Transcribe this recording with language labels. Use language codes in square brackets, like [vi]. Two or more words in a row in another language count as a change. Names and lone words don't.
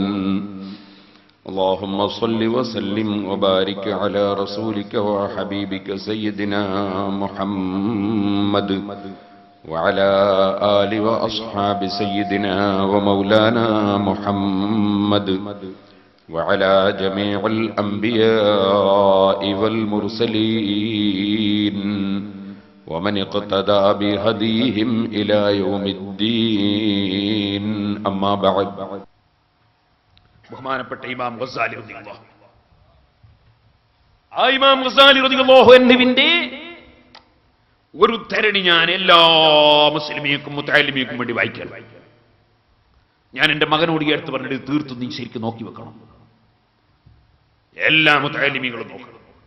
[ar] اللهم صل وسلم وبارك على رسولك وحبيبك سيدنا محمد وعلى آل وأصحاب سيدنا ومولانا محمد وعلى جميع الأنبياء والمرسلين ومن اقتدى بهديهم إلى يوم الدين. أما بعد. [ml] ബഹുമാനപ്പെട്ട ഇമാം ഗസാലി റളിയല്ലാഹു ആ ഇമാം ഗസാലി റളിയല്ലാഹു അൻഹുവിന്റെ ഒരു ധരണി ഞാൻ എല്ലാ മുസ്ലിമീക്കും മുതഅല്ലിമീക്കും വേണ്ടി വായിക്കാൻ. ഞാൻ എന്റെ മകനോട് ഈ അടുത്ത് പറഞ്ഞിട്ട് തീർത്തും നീ ശരിക്കും നോക്കി വെക്കണം, എല്ലാ മുതഅല്ലിമീങ്ങളും നോക്കണം.